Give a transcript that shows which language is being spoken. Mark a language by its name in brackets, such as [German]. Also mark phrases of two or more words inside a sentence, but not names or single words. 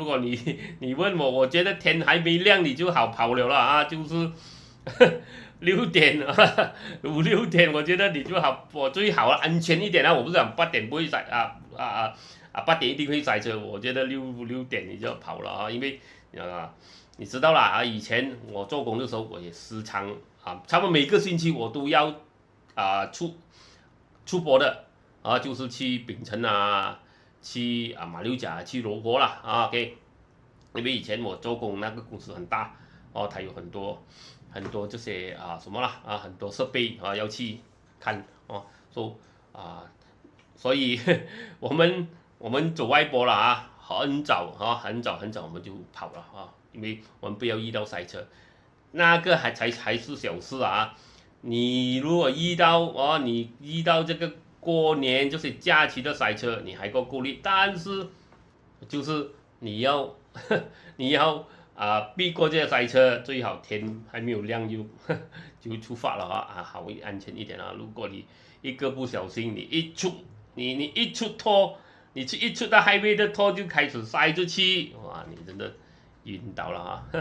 [Chinese] 果你問我，我覺得天還沒亮你就好跑了啦就是6點5、6點，我覺得你就好，我最好安全一點我不是講8點不會塞8點一定會塞車，我覺得6點你就跑了因為你知道啦以前我做工的時候，我也時常差不多每個星期我都要出國的就是去檳城去馬六甲，去羅國啦 OK，因為以前我做工那個公司很大它有很多這些很多設備要去看所以我們走外國了很早我們就跑了因為我們不要遇到塞車，那個才是小事你如果遇到這個過年就是假期的塞車，你還夠顧慮，但是就是你要避過這些塞車，最好天還沒有亮就出發了好安全一點如果你一個不小心，你一出拖，你一出到 highway 的拖就開始塞出去，哇，你真的暈倒了